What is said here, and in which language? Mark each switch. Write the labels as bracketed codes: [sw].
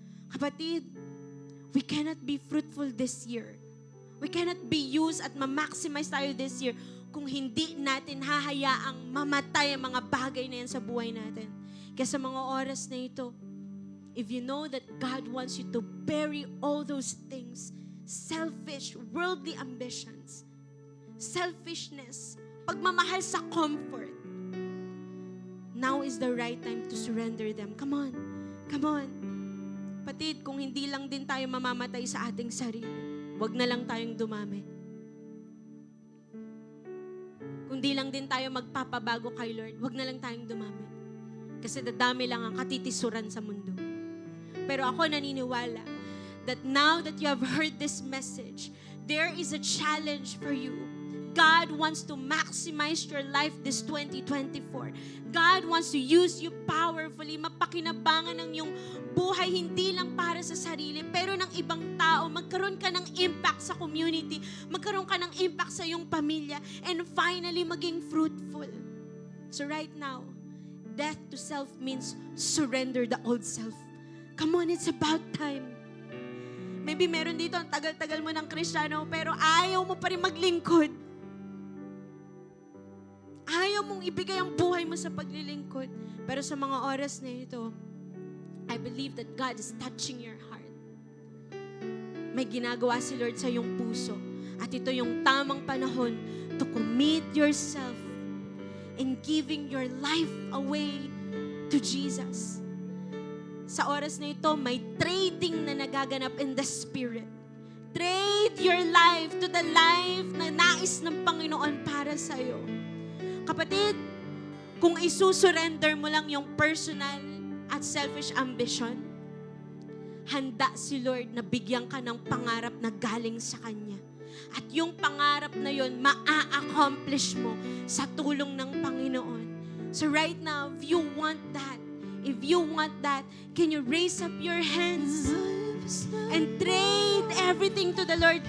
[en] Kapatid, we cannot be fruitful this year. We cannot be used [tl] at ma-maximize tayo this year kung hindi natin hahayaang mamatay ang mga bagay na yan sa buhay natin. Kaya sa mga oras na ito, [en] if you know that God wants you to bury all those things, selfish, worldly ambitions, selfishness, pagmamahal sa comfort, now is the right time to surrender them. Come on. Come on. [tl] Patid, kung hindi lang din tayo mamamatay sa ating sarili, wag na lang tayong dumami. Kung di lang din tayo magpapabago kay Lord, wag na lang tayong dumami. Kasi dadami lang ang katitisuran sa mundo. Pero ako naniniwala [en] that now that you have heard this message, there is a challenge for you God wants to maximize your life this 2024. God wants to use you powerfully, [tl] mapakinabangan ng iyong buhay, hindi lang para sa sarili, pero ng ibang tao. Magkaroon ka ng impact sa community, magkaroon ka ng impact sa iyong pamilya, [en] and finally, [tl] maging fruitful. [en] So right now, death to self means surrender the old self. Come on, it's about time. Maybe [tl] meron dito, ang tagal-tagal mo ng Kristiyano, pero ayaw mo pa rin maglingkod. Ayaw mong ibigay ang buhay mo sa paglilingkod. Pero sa mga oras na ito, [en] I believe that God is touching your heart. [tl] May ginagawa si Lord sa iyong puso. At ito yung tamang panahon [en] to commit yourself in giving your life away to Jesus. [tl] Sa oras na ito, may trading na nagaganap [en] in the Spirit. Trade your life to the life [tl] na nais ng Panginoon para sa'yo. Kapatid, kung isusurrender mo lang yung personal at selfish ambition, handa si Lord na bigyan ka ng pangarap na galing sa Kanya. At yung pangarap na yon maa-accomplish mo sa tulong ng Panginoon. [en] So right now, if you want that, can you raise up your hands and trade everything to the Lord?